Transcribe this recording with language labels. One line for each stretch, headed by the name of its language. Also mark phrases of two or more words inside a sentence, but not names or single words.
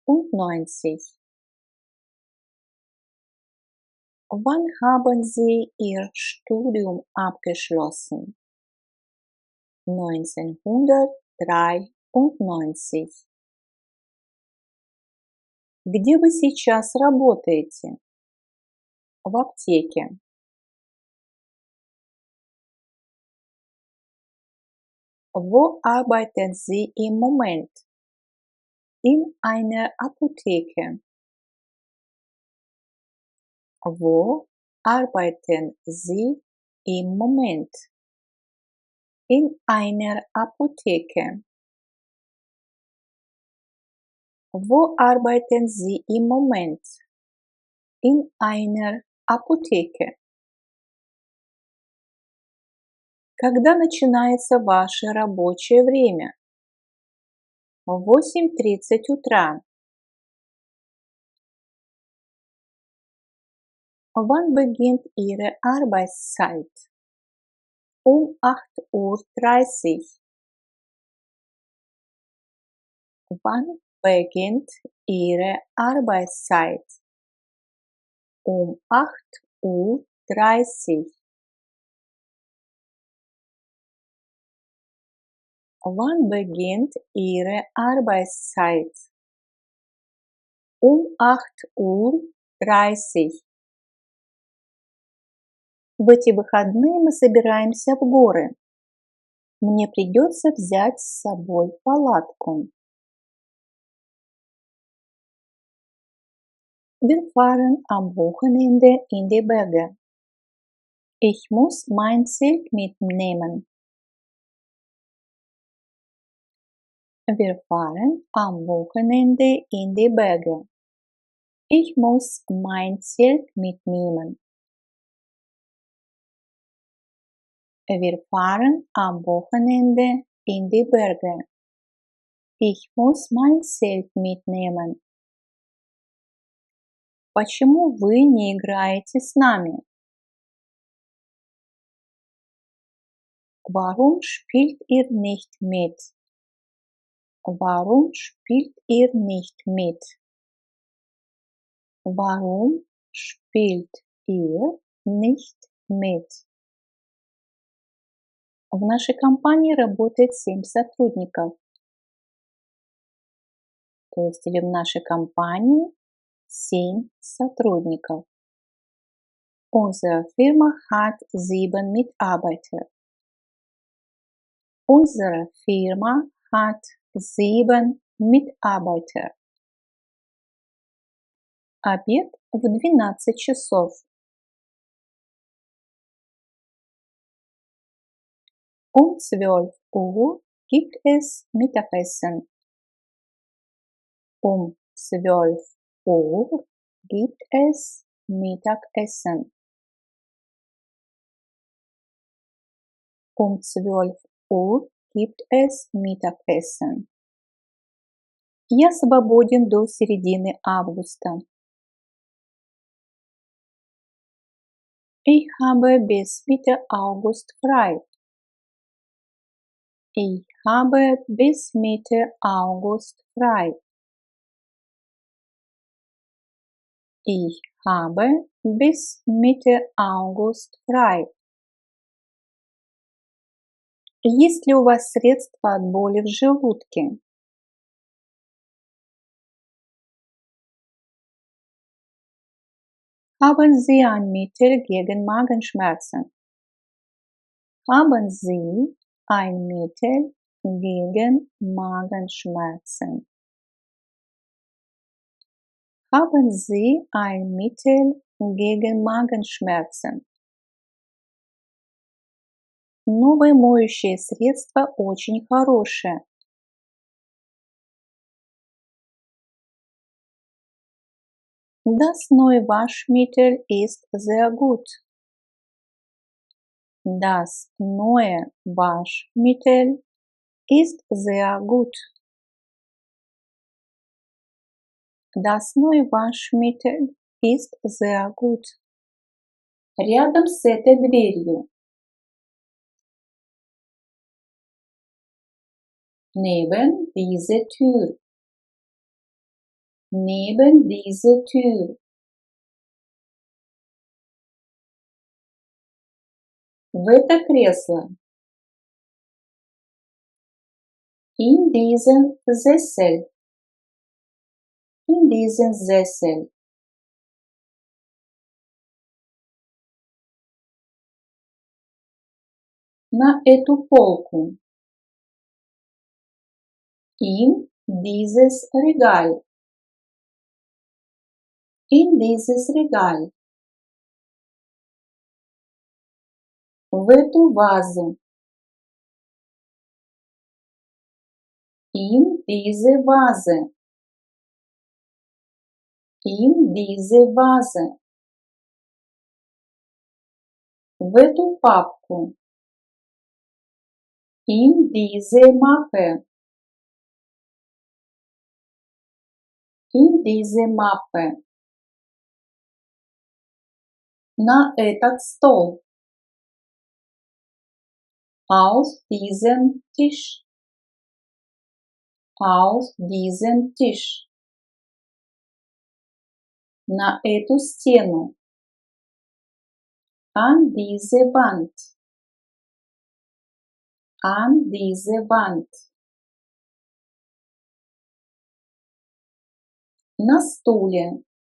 German: Wann haben Sie Ihr Studium abgeschlossen? 1993.
Russian: Где вы сейчас работаете? В аптеке.
German: Wo arbeiten Sie im Moment? In einer Apotheke. Wo arbeiten Sie im Moment? In einer Apotheke. Wo arbeiten Sie im Moment? In einer Apotheke.
Russian: Когда начинается ваше рабочее время? В 8:30 утра.
German: Wann beginnt Ihre Arbeitszeit? Um 8:30 Uhr. Wann beginnt Ihre Arbeitszeit? Um 8:30 Uhr. Wann beginnt Ihre Arbeitszeit? Um 8:30 Uhr.
Russian: В эти выходные мы собираемся в горы. Мне придется взять с собой палатку.
German: Wir fahren am Wochenende in die Berge. Ich muss mein Zelt mitnehmen. Wir fahren am Wochenende in die Berge. Ich muss mein Zelt mitnehmen. Wir fahren am Wochenende in die Berge. Ich muss mein Zelt mitnehmen.
Russian: Почему вы не играете с нами?
German: Warum spielt ihr nicht mit? Warum spielt ihr nicht mit? Warum spielt ihr nicht mit?
Russian: В нашей компании работает 7 сотрудников. То есть или в нашей компании 7 сотрудников.
German: Unsere Firma hat 7 Mitarbeiter. Unsere Firma hat 7 Mitarbeiter.
Russian: Обед в 12 часов.
German: Um 12 Uhr gibt es Mittagessen. Um 12 Uhr gibt es Mittagessen. Um 12 Uhr gibt es Mittagessen.
Russian: Я свободен до середины августа.
German: Ich habe bis Mitte August frei. Ich habe bis Mitte August frei. Ich habe bis Mitte August frei.
Russian: Есть ли у вас средства от боли в желудке?
German: Haben Sie ein Mittel gegen Magenschmerzen? Haben Sie ein Mittel gegen Magenschmerzen? Haben Sie ein Mittel gegen Magenschmerzen?
Russian: Новое моющее средство очень хорошее.
German: Das neue Waschmittel ist sehr gut. Das neue Waschmittel ist sehr gut. Das neue Waschmittel ist sehr gut.
Russian: Рядом с этой дверью.
German: Neben dieser Tür. Neben diese Tür.
Russian: В это кресло.
German: In diesen Sessel. In diesen Sessel.
Russian: На эту полку.
German: In dieses Regal. In dieses Regal.
Russian: В эту вазу.
German: In diese Vase. In diese Vase.
Russian: В эту папку.
German: In diese Mappe. In diese Mappe.
Russian: На этот стол.
German: Auf diesen Tisch. Auf diesen Tisch.
Russian: На эту стену.
German: An diese Wand. An diese Wand.
Russian: На стуле.